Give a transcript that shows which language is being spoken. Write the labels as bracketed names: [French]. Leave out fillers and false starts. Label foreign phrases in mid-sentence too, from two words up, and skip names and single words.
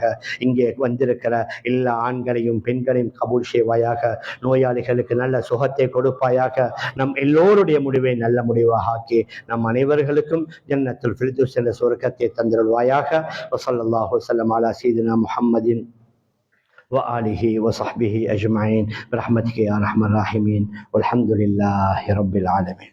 [Tamil] இங்கே வந்திருக்கிற எல்லா ஆண்களையும் பெண்களையும் கபூல் செய்வாயாக. நோயாளிகளுக்கு நல்ல சுகத்தை கொடுப்பாயாக. நம் எல்லோருடைய முடிவை நல்ல முடிவாக ஆக்கி நம் அனைவர்களுக்கும் ஜன்னத்துல் ஃபிர்தௌஸ் என்ற சுவர்க்கத்தை தந்திருவாயாக. [Arabic] وصلى الله وسلم على سيدنا محمد وآله وصحبه أجمعين برحمتك يا أرحم الراحمين والحمد لله رب العالمين.